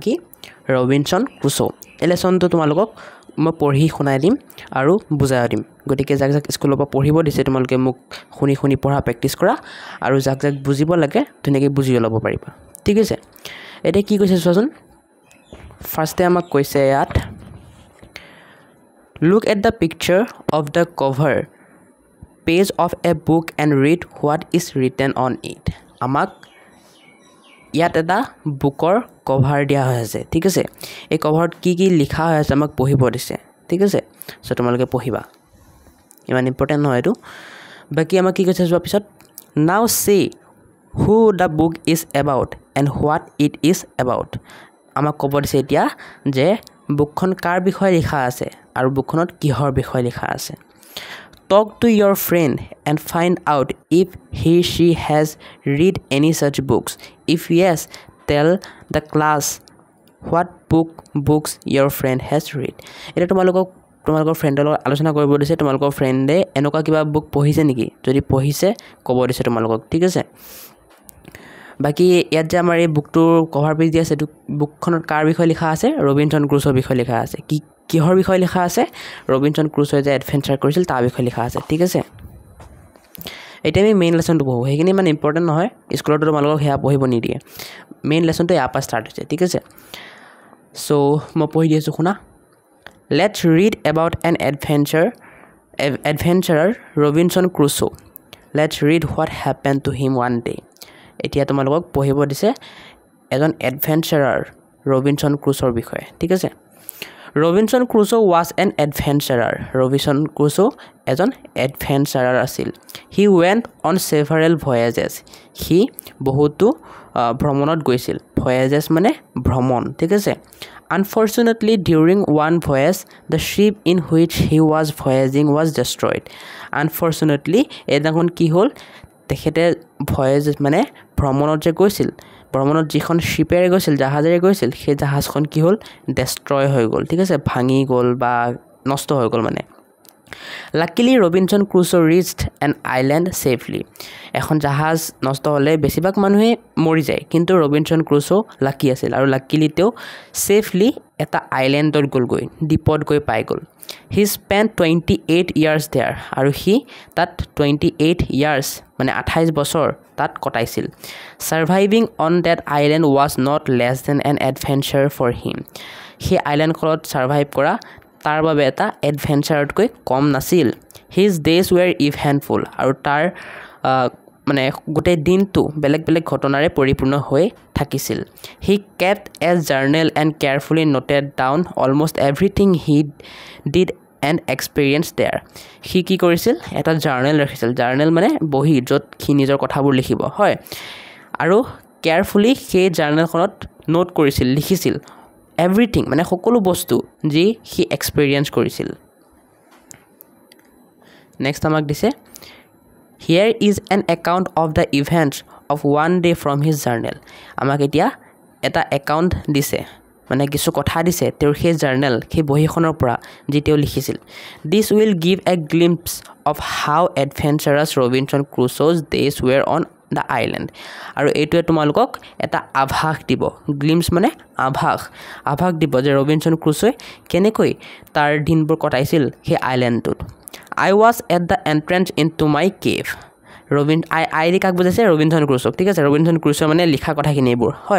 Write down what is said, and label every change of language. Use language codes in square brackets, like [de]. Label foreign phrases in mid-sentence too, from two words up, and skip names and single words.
[as] কি ৰবিনসন ক্ৰুছো এই লেসনটো তোমালোকক মই পঢ়ি শুনাই দিম আৰু বুজাই দিম গতিকে যাক যাক স্কুলৰ পৰা পঢ়িব দিছে তোমালোকে মোক শুনি শুনি পঢ়া প্ৰেক্টিস কৰা আৰু যাক যাক বুজিব লাগে ধুনীয়াকৈ বুজি ল'ব পাৰিবা ঠিক আছে এটা কি কৈছে চোৱাচোন ফাৰ্ষ্টে আমাক কৈছে ইয়াত [en] Look at the picture of the cover page of a book and read what is written on it. [as] Amak ইয়াত এটা বুকৰ কভাৰ দিয়া হৈছে ঠিক আছে এই কভাৰত কি কি লিখা হৈছে আমাক পঢ়িব দিছে ঠিক আছে সো তোমালোকে পঢ়িবা ইমান ইম্পৰ্টেন্ট নহয় এটো বাকি আমাক কি কৈছে যোৱা পিছত [en] now say who the book is about and what it is about [as] আমাক ক'ব দিছে এতিয়া যে বুকখন কাৰ বিষয়ে লিখা আছে আৰু বুকখনত কিহৰ বিষয়ে লিখা আছে [en] Talk to your friend and find out if he she has read any such books if yes tell the class what books your friend has read [as] এটা তোমালোকৰ ফ্ৰেণ্ডৰ লগত আলোচনা কৰিব দিছে তোমালোকৰ ফ্ৰেণ্ডে এনেকুৱা কিবা বুক পঢ়িছে নেকি যদি পঢ়িছে ক'ব দিছে তোমালোকক ঠিক আছে বাকি ইয়াত যে আমাৰ এই বুকটোৰ কভাৰ পেজ দি আছে বুকখনত কাৰ বিষয়ে লিখা আছে ৰবিনসন ক্ৰুছোৰ বিষয়ে লিখা আছে কিহৰ বিষয়ে লিখা আছে ৰবিনসন ক্ৰুছোয়ে যে এডভেঞ্চাৰ কৰিছিল তাৰ বিষয়ে লিখা আছে ঠিক আছে এটা আমি মেইন লেসনটো পঢ়ো হেখিনি মানে ইম্পৰ্টেন্ট নহয় স্কুলত তোমালোকক হেয়া পঢ়িব নিদিয়ে মেইন লেসনটো ইয়াৰ পৰা ষ্টাৰ্ট হৈছে ঠিক আছে সো মই পঢ়ি দিছো শুনা [en] Let's read about an adventurer Robinson Crusoe Let's read what happened to him one day [as] এতিয়া তোমালোকক পঢ়িব দিছে এজন এডভেঞ্চাৰাৰ ৰবিনসন ক্ৰুছোৰ বিষয়ে ঠিক আছে [en] Robinson Crusoe was an adventurer [as] Robinson Crusoe এজন এডভেঞ্চাৰাৰ আছিল [en] He went on several voyages he [as] বহুতো ভ্ৰমণত গৈছিল voyages মানে ভ্ৰমণ ঠিক আছে [en] Unfortunately during one voyage the ship in which he was voyaging was destroyed [as] Unfortunately এদিন কি হ'ল তেখেতে voyages মানে ভ্ৰমণত যে গৈছিল ভ্ৰমণত যিখন শিপেৰে গৈছিল জাহাজেৰে গৈছিল সেই জাহাজখন কি হ'ল ডেস্ট্ৰয় হৈ গ'ল ঠিক আছে ভাঙি গ'ল বা নষ্ট হৈ গ'ল মানে [en] Luckily Robinson Crusoe reached an island safely [as] এখন জাহাজ নষ্ট হলে বেছিভাগ মানুহে মৰি যায় কিন্তু ৰবিনসন ক্ৰুছো লাকি আছিল আৰু লাকিলি তেও সেফলি এটা আইল্যান্ডত গৈ দ্বীপত গৈ পাই গ'ল [en] He spent 28 years there [as] আৰু হি তাত [en] 28 years [as] মানে 28 বছৰ তাত কটাইছিল [en] Surviving on that island was not less than an adventure for him [as] হি আইল্যান্ডখনত সাৰ্ভাইভ কৰা তাৰ বাবে এটা এডভেঞ্চাৰতকৈ কম নাছিল [en] His days were eventful [as] আৰু তাৰ মানে গোটেই দিনটো বেলেগ বেলেগ ঘটনাৰে পৰিপূৰ্ণ হৈ থাকিছিল [en] He kept a journal and carefully noted down almost everything he did and experienced there [as] He কি কৰিছিল এটা জাৰ্নেল ৰাখিছিল জাৰ্নেল মানে বহি য'ত কি নিজৰ কথাবোৰ লিখিব হয় আৰু কেয়াৰফুলি সেই জাৰ্নেলখনত নোট কৰিছিল লিখিছিল everything মানে সকলো বস্তু যি হি এক্সপেৰিয়েন্স কৰিছিল নেক্সট আমাক দিছে [en] Here is an account of the events of one day from his journal [as] আমাক এতিয়া এটা একাউন্ট দিছে মানে কিছু কথা দিছে তেওঁৰ সেই জাৰ্নেল সেই বহিখনৰ পৰা যি তেওঁ লিখিছিল [en] This will give a glimpse of how adventurous Robinson Crusoe's days were on the island [as] আৰু এইটোৱে তোমালোকক এটা আভাস দিব গ্লিম্পছ মানে আভাস দিব যে ৰবিনসন ক্ৰুছোয়ে কেনেকৈ তাৰ দিনবোৰ কটাইছিল সেই আইল্যান্ডটোত [en] I was at the entrance into my cave [as] I কাক বুজাইছে ৰবিনসন ক্ৰুছো ঠিক আছে ৰবিনসন ক্ৰুছো মানে লিখা কথাখিনি এইবোৰ হয়